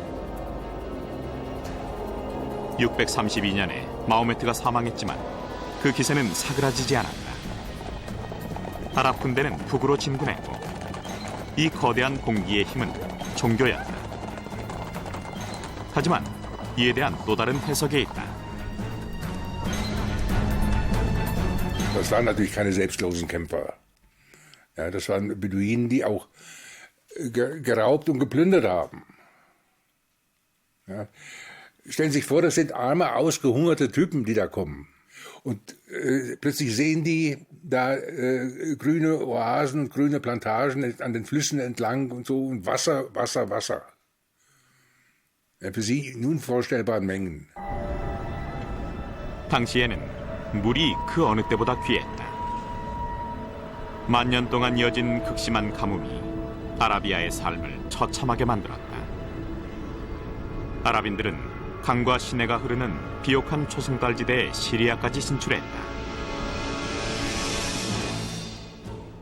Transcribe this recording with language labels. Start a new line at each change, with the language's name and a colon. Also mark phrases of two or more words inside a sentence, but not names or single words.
Korean: 632년에 마호메트가 사망했지만 그 기세는 사그라지지 않았다. 아랍 군대는 북으로 진군했고 이 거대한 공기의 힘은 종교였다. 하지만 이에 대한 또 다른 해석이 있다.
German: Das waren natürlich keine selbstlosen Kämpfer. Ja, das waren Beduinen, die auch geraubt und geplündert haben. Ja. Stellen Sie sich vor, das sind arme, ausgehungerte Typen, die da kommen. Und plötzlich sehen die da grüne Oasen, grüne Plantagen an den Flüssen entlang und so und Wasser, Wasser, Wasser. Ja, für sie unvorstellbaren Mengen.
Korean: 당시에는 물이 그 어느 때보다 귀했다. 만년 동안 이어진 극심한 가뭄이 아라비아의 삶을 처참하게 만들었다. 아랍인들은 강과 시내가 흐르는 비옥한 초승달 지대의 시리아까지 진출했다.